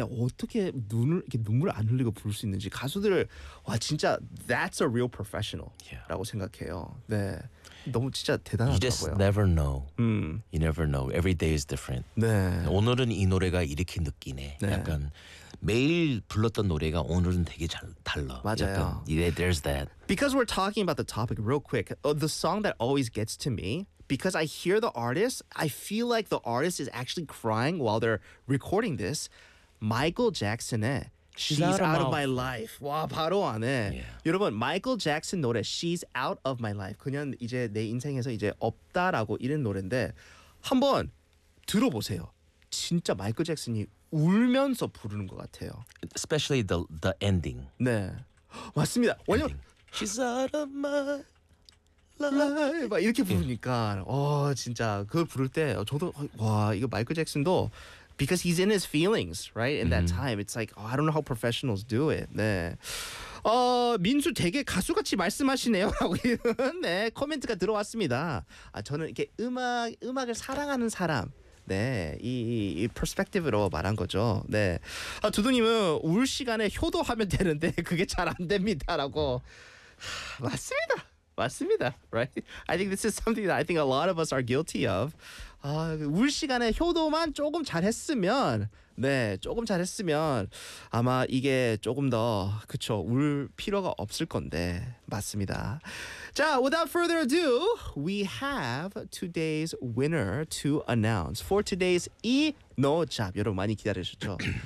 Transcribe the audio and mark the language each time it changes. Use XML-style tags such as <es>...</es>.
<ko>어떻게 눈을 이렇게 눈물 안 흘리고 부를 수 있는지 가수들 와 진짜</ko> <en>that's a real professional</en> <ko>라고 생각해요. 네. 너무 진짜 대단하더라고요.</ko> <en>You just never know. You never know. Every day is different.</en> <ko>네. 오늘은 이 노래가 이렇게 느끼네. 네. 약간 매일 불렀던 노래가 오늘은 되게 잘 달라. 맞아요.</ko> <en>약간, yeah, there's that. Because we're talking about the topic real quick, the song that always gets to me, because I hear the artist, I feel like the artist is actually crying while they're recording this, Michael Jackson의 She's out of my life.</en> <ko>와 바로 안에</ko> <en>yeah.</en> <ko>여러분 마이클 잭슨 노래 She's out of my life. 그냥 이제 내 인생에서 이제 없다라고 이런 노래인데 한번 들어보세요. 진짜 마이클 잭슨이 울면서 부르는 것 같아요.</ko> <en>Especially the ending.</en> <ko>네 맞습니다. 완전</ko> <en>She's out of my life.</en> <ko>막 이렇게 부르니까 어 진짜 그걸 부를 때 저도 와 이거 마이클 잭슨도</ko> <en>Because he's in his feelings, right? In that time, it's like, oh, I don't know how professionals do it.</en> <ko>네. 어, 민수 되게 가수같이 말씀하시네요. 네, 코멘트가 들어왔습니다. 아, 저는 이렇게 음악을 사랑하는 사람. 네, 이 perspective로 말한 거죠. 네. 아, 두두님은 울 시간에 효도하면 되는데 그게 잘 안 됩니다라고. 맞습니다. 맞습니다.</ko> <en>Right? I think this is something that I think a lot of us are guilty of.</en> <ko>아, 울 시간에 효도만 조금 잘했으면 네 조금 잘했으면 아마 이게 조금 더 그쵸 울 필요가 없을 건데 맞습니다.</ko> <en>자 without further ado we have today's winner to announce for today's</en> <ko>이 노잡 여러분 많이 기다리셨죠?</ko>